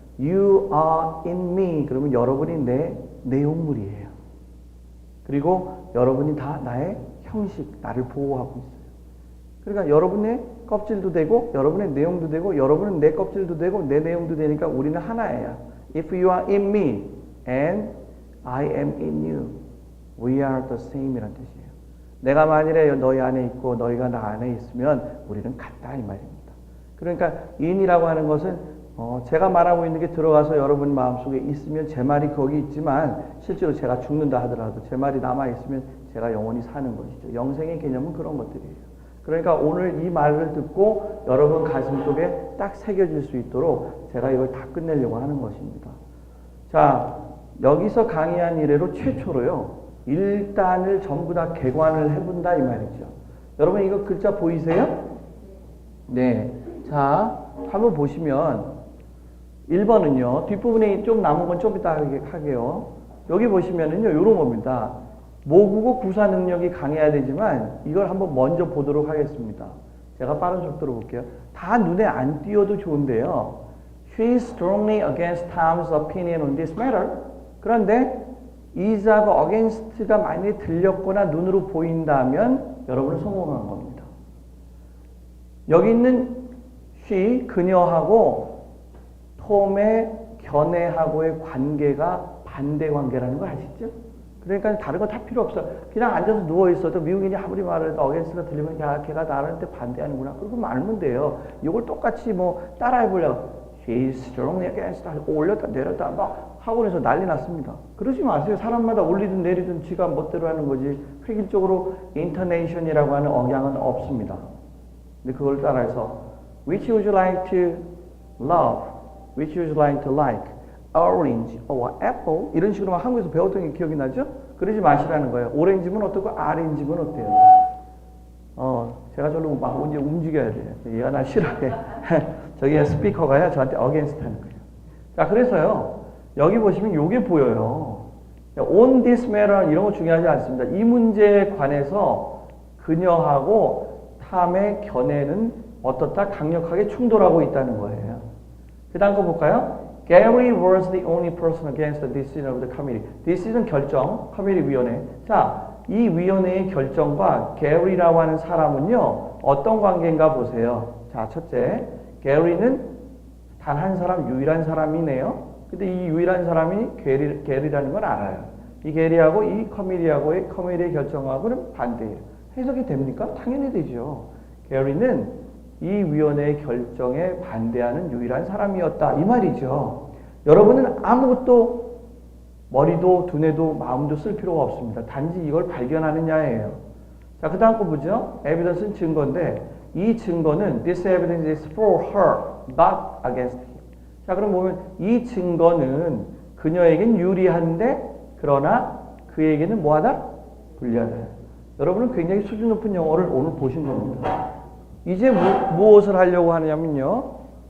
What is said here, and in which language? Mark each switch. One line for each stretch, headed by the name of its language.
English: You are in me.
Korean: 그러면 여러분이 내 내용물이에요. 그리고 여러분이 다 나의 형식, 나를 보호하고 있어요. 그러니까 여러분의 껍질도 되고 여러분의 내용도 되고 여러분은 내 껍질도 되고 내 내용도 되니까 우리는 하나예요.
English: If you are in me and I am in you, we are the same
Korean: 이란 뜻이에요. 내가 만일에 너희 안에 있고 너희가 나 안에 있으면 우리는 같다 이 말입니다. 그러니까 in이라고 하는 것은 제가 말하고 있는 게 들어가서 여러분 마음속에 있으면 제 말이 거기 있지만 실제로 제가 죽는다 하더라도 제 말이 남아있으면 제가 영원히 사는 것이죠. 영생의 개념은 그런 것들이에요. 그러니까 오늘 이 말을 듣고 여러분 가슴 속에 딱 새겨질 수 있도록 제가 이걸 다 끝내려고 하는 것입니다. 자, 여기서 강의한 이래로 최초로요. 1단을 전부 다 개관을 해본다 이 말이죠. 여러분 이거 글자 보이세요? 네. 자, 한번 보시면 1번은요. 뒷부분에 좀 남은 건 좀 이따 하게요. 여기 보시면은요. 요런 겁니다. 모국어 구사 능력이 강해야 되지만 이걸 한번 먼저 보도록 하겠습니다. 제가 빠른 속도로 볼게요. 다 눈에 안 띄어도 좋은데요.
English: She is strongly against Tom's opinion on this matter.
Korean: 그런데 is하고 against가 많이 들렸거나 눈으로 보인다면 여러분은 성공한 겁니다. 여기 있는 she, 그녀하고 톰의 견해하고의 관계가 반대 관계라는 거 아시죠? 그러니까 다른 거 다 필요 없어. 그냥 앉아서 누워있어도 미국인이 아무리 말해도 어게인스트가 들리면 야, 걔가 나한테 반대하는구나. 그러고 알면 돼요. 이걸 똑같이 뭐 따라해보려고.
English: She's strongly against.
Korean: 올렸다 내렸다 막 학원에서 난리 났습니다. 그러지 마세요. 사람마다 올리든 내리든 지가 멋대로 하는 거지. 획일적으로 intonation이라고 하는 억양은 없습니다. 근데 그걸 따라해서
English: Which would you like to love? Which would you like to like? orange or apple
Korean: 이런 식으로 한국에서 배웠던 게 기억이 나죠? 그러지 마시라는 거예요. 오렌지면 어떻고 아렌지면 어때요? 제가 저로 막 이제 움직여야 돼요. 얘가 나 싫어해. 저기 스피커가요 저한테 against 하는 거예요. 자, 그래서요 여기 보시면 요게 보여요.
English: on this matter
Korean: 이런 거 중요하지 않습니다. 이 문제에 관해서 그녀하고 탐의 견해는 어떻다 강력하게 충돌하고 있다는 거예요. 그 다음 거 볼까요?
English: Gary was the only person against the decision of the committee.
Korean: Decision 결정, committee 위원회. 자, 이 위원회의 결정과 게리라고 하는 사람은요, 어떤 관계인가 보세요. 자, 첫째, 게리는 단 한 사람, 유일한 사람이네요. 근데 이 유일한 사람이 게리라는 걸 알아요. 이 게리하고 이 커미티하고의 커미티의 결정하고는 반대예요. 해석이 됩니까? 당연히 되죠. 게리는 이 위원회의 결정에 반대하는 유일한 사람이었다. 이 말이죠. 여러분은 아무것도 머리도 두뇌도 마음도 쓸 필요가 없습니다. 단지 이걸 발견하느냐예요. 자, 그 다음 거 보죠. evidence는 증거인데 이 증거는
English: this evidence is for her, not against him.
Korean: 자, 그럼 보면 이 증거는 그녀에겐 유리한데 그러나 그에게는 뭐하다? 불리하다. 여러분은 굉장히 수준 높은 영어를 오늘 보신 겁니다. 이제 무엇을 하려고 하냐면요.